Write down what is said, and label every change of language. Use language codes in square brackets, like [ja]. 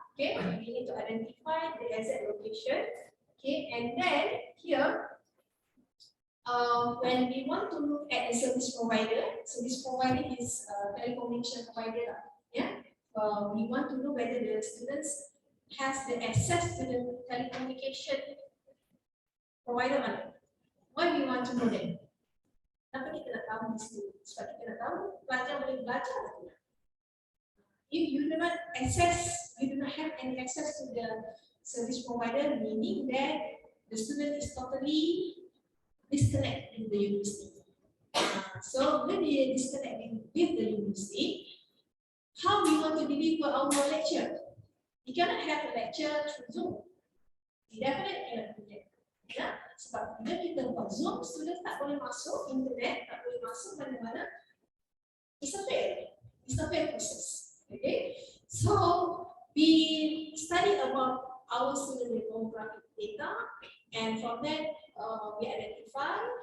[en] Okay, we need to identify the exact location. Okay, and then here, when we want to look at the service provider is telecommunication provider. Yeah, we want to know whether the students has the access to the telecommunication provider or not. Why we want to know that? [ms] Kenapa kita nak tahu di sini? Sebab kita nak tahu pelajar boleh belajar atau tidak. [en] If you do not have any access to the service provider, meaning that the student is totally disconnected with the university. So when they disconnect with the university, how we want to deliver our lecture? You cannot have a lecture through Zoom. You definitely cannot do that. [ms] Ya, sebab bila kita buat Zoom, student tak boleh masuk internet, tak boleh masuk mana-mana. [en] It's a fail process. Okay, so we studied about our student demographic data, and from that we identify.